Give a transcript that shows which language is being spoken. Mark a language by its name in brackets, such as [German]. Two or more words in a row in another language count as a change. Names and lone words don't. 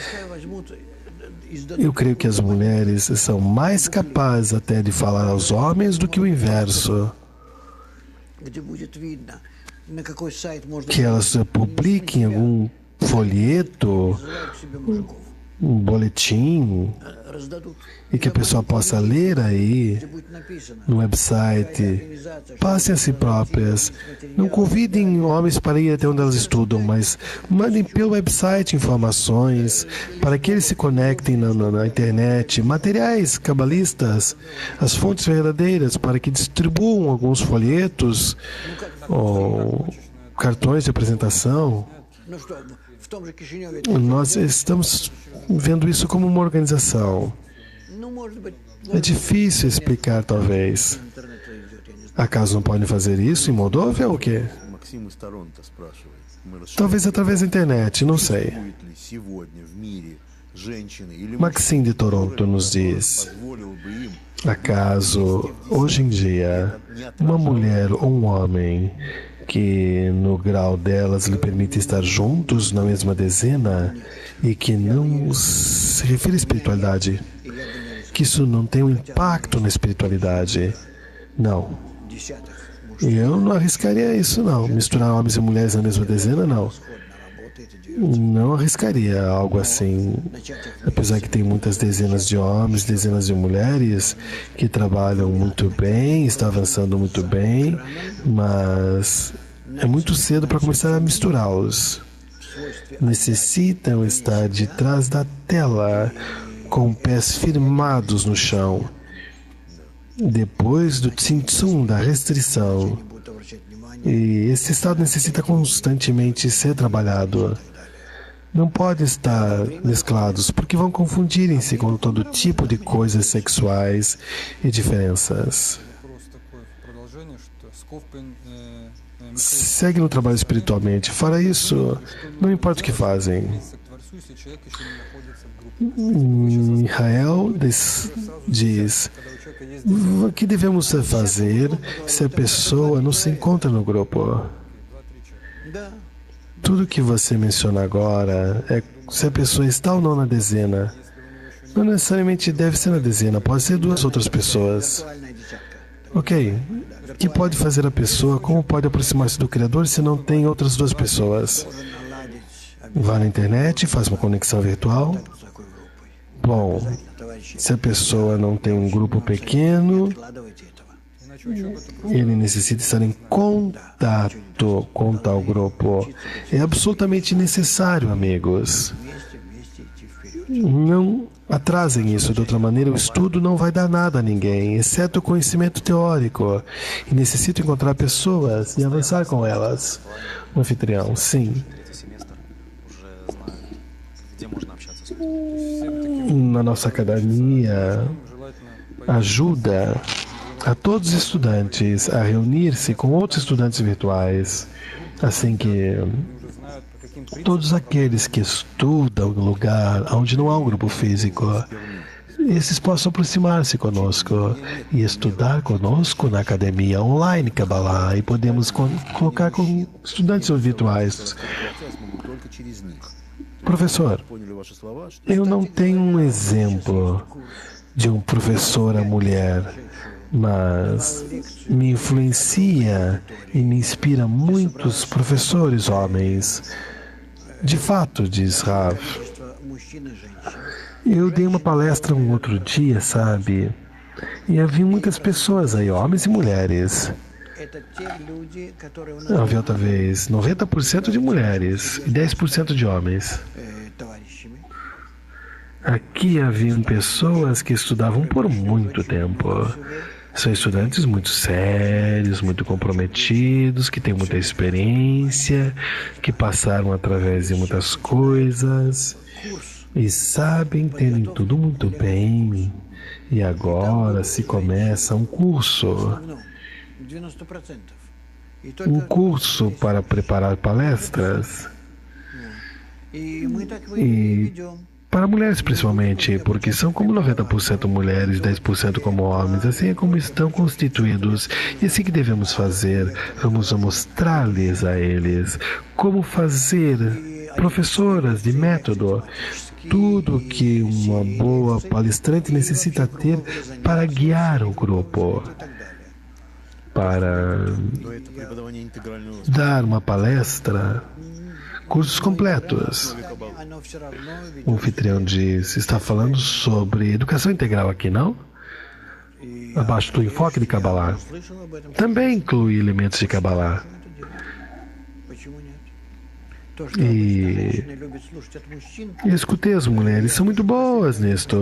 [Portuguese] Eu creio que as mulheres são mais capazes até de falar aos homens do que o inverso. Que elas publiquem algum folheto um boletim [Russian] раздадут. [Portuguese] e que a pessoa possa ler aí [Russian] Где будет написано, [Portuguese] no website. Passem a si próprias. Não convidem homens para ir até onde elas estudam, mas mandem pelo website informações para que eles se conectem na internet, materiais cabalistas, as fontes verdadeiras, para que distribuam alguns folhetos ou cartões de apresentação. [Russian] ну что, в том же Кишиневе, [Portuguese] Nós estamos vendo isso como uma organização. [Russian] ну, может быть, [Portuguese] É difícil explicar, talvez. [Russian] интернет идет, я не знаю. [Portuguese] Acaso não podem fazer isso em Moldóvia ou o quê? [Russian] Максим из Торонто спрашивает. Мы [Portuguese] Talvez através da internet, não sei. [Russian] будет ли сегодня в мире женщины или [Portuguese] Maxim de Toronto nos diz: [Russian] позволил бы им [Portuguese] acaso, hoje em dia, uma mulher ou um homem que no grau delas lhe permite estar juntos na mesma dezena e que não se refere à espiritualidade, que isso não tem um impacto na espiritualidade? Não. [Russian] Десятых [Portuguese] Eu não arriscaria isso, não. Misturar homens e mulheres na mesma dezena, não. [Russian] работает и делает. [Portuguese] Não arriscaria algo assim. Apesar que tem muitas dezenas de homens, dezenas de mulheres que trabalham muito bem, está avançando muito bem, mas é muito cedo para começar a misturá-los. Necessitam estar de trás da tela, com pés firmados no chão. Depois do tzimtzum, da restrição, [Russian] Будут обращать внимание. [Portuguese] e esse estado necessita constantemente ser trabalhado. Não pode estar mesclados, porque vão confundirem-se com todo tipo de coisas sexuais e diferenças. [Russian] Вопрос такой в продолжение, что Скофпен [Portuguese] Segue no trabalho espiritualmente. Fora isso, não importa o que fazem. [Russian] к Творцу, если человек еще не находится в группе. [Portuguese] Israel diz: [Russian] Когда у человека есть [Portuguese] o que devemos fazer se a pessoa não se encontra no grupo? [Russian] Да, [Portuguese] Tudo que você menciona agora é se a pessoa está ou não na dezena. Não necessariamente deve ser na dezena, pode ser duas outras pessoas. [Russian] виртуальная десятка. [Portuguese] Ok. O que pode fazer a pessoa? Como pode aproximar-se do Criador se não tem outras duas pessoas? [Russian] Должен наладить [Portuguese] Vá na internet, faz uma conexão virtual. [Russian] с такой группой. [Portuguese] Bom, [Russian] Товарищи, [Portuguese] se a pessoa não tem um grupo pequeno, [Russian] откладывайте этого. иначе учеба это [Portuguese] ele necessita estar em contato com tal grupo. É absolutamente necessário, amigos. [Russian] Вместе идти вперед. [Portuguese] Não atrasem isso, de outra maneira o estudo não vai dar nada a ninguém, exceto o conhecimento teórico. E necessito encontrar pessoas e avançar com elas. O anfitrião, sim. [Russian] третий семестр уже знают, где можно общаться с людьми. [Portuguese] Na nossa academia, [Russian] желательно [Portuguese] ajuda a todos os estudantes a reunir-se com outros estudantes virtuais, assim que [Russian] уже знают, по каким принципам [Portuguese] todos aqueles que estudam no lugar onde não há um grupo físico, esses possam aproximar-se conosco e estudar conosco na academia online Kabbalah, e podemos colocar com estudantes virtuais. [Russian] процесс могут только через них. [Portuguese] Professor, [Russian] Поняли ваши слова? Что [Portuguese] eu não tenho um exemplo de uma professora mulher, mas me influencia e me inspira muitos professores homens. De fato, diz Rav, [Russian] Количество мужчин и женщин. [Portuguese] eu dei uma palestra um outro dia, sabe? E havia muitas pessoas aí, homens e mulheres. [Russian] Это те люди, которые у нас [Portuguese] Havia talvez 90% de mulheres e 10% de homens. [Russian] товарищами. [Portuguese] Aqui haviam pessoas que estudavam por muito tempo. São estudantes muito sérios, muito comprometidos, que têm muita experiência, que passaram através de muitas coisas e sabem, terem tudo muito bem. E agora se começa um curso. [Russian] Ну, 90%. И [Portuguese] Um [Russian] только [Portuguese] curso para preparar palestras. [Russian] и мы так [Portuguese] E [Russian] ведем. [Portuguese] para mulheres principalmente, porque são como 90% mulheres, 10% como homens. Assim é como estão constituídos. E assim que devemos fazer, vamos mostrar-lhes a eles como fazer. Professoras de método, tudo que uma boa palestrante necessita ter para guiar o grupo, para [Russian] это преподавание интегрального [Portuguese] dar uma palestra cursos completos. O anfitrião diz, está falando sobre educação integral aqui, não? Abaixo do enfoque de Kabbalah. Também inclui elementos de Kabbalah. E escutei as mulheres, são muito boas nisto.